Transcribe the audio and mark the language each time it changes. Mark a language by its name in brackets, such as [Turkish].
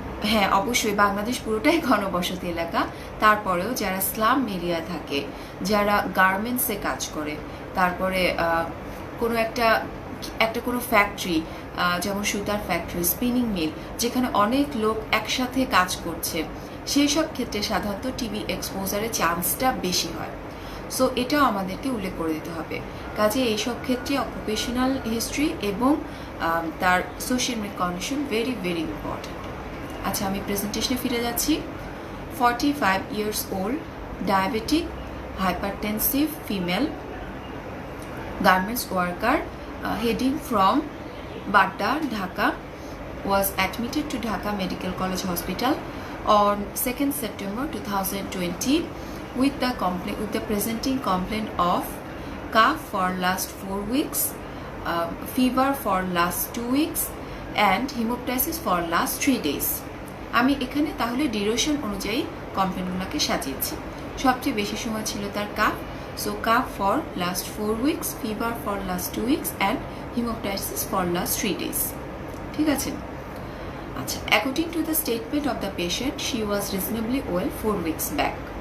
[Bangla] হ্যাঁ, অবশ্যই বাংলাদেশ পুরোটাই ঘনবসতি এলাকা, তারপরেও যারা স্লাম এরিয়া থাকে, যারা গার্মেন্টসে কাজ করে, তারপরে কোনো একটা কোনো ফ্যাক্টরি, যেমন সুতার ফ্যাক্টরি, স্পিনিং মিল, যেখানে অনেক লোক একসাথে কাজ করছে, সেই সব ক্ষেত্রে সাধারণত টিবি এক্সপোজারের চান্সটা বেশি হয়। সো এটাও আমাদেরকে উল্লেখ করে দিতে হবে। কাজে এইসব ক্ষেত্রে অকুপেশনাল হিস্ট্রি এবং তার সোশ্যাল কন্ডিশন ভেরি ইম্পর্টেন্ট। আচ্ছা, আমি প্রেজেন্টেশনে ফিরে যাচ্ছি। [English] 45 years old, diabetic, hypertensive female, garments worker, heading from Badda, Dhaka, was admitted to Dhaka Medical College Hospital on 2nd September 2020 with the presenting complaint of cough for last 4 weeks, fever for last 2 weeks and hemoptysis for last 3 days. [Bangla] আমি এখানে তাহলে duration অনুযায়ী কমপ্লেন্টগুলোকে সাজিয়েছি। সবচেয়ে বেশি সময় ছিল তার [English] Cough, so cough for last 4 weeks, fever for last 2 weeks and haemoptysis for last 3 days। [Bangla] ঠিক আছে। [English] আচ্ছা, according to the statement of the patient, she was reasonably well 4 weeks back.